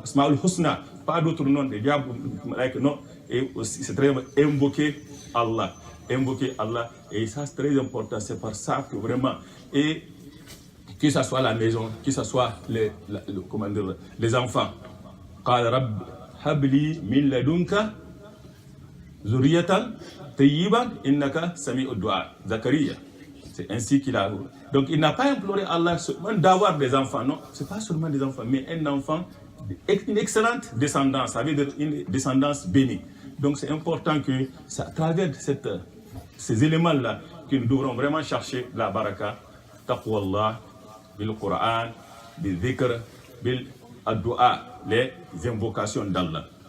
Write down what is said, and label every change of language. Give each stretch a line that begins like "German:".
French: Asma'ul Husna, pas d'autres noms, des diables, non. Et aussi, c'est très invoquer Allah. Invoquer Allah. Et ça, c'est très important. C'est par ça que vraiment, et que ce soit la maison, que ce soit les enfants.
Arabic: قال رب هب لي من لدنك ذرية طيبة إنك سميع الدعاء.
French: Zacharia. C'est ainsi qu'il a. Donc il n'a pas imploré Allah seulement d'avoir des enfants. Non, c'est pas seulement des enfants, mais un enfant, une excellente descendance, ça veut dire une descendance bénie. Donc c'est important que, à travers ces éléments-là, que nous devrons vraiment chercher la baraka, taqwa Allah, bil Qur'an, bil dhikr, bil addu'a, les invocations d'Allah.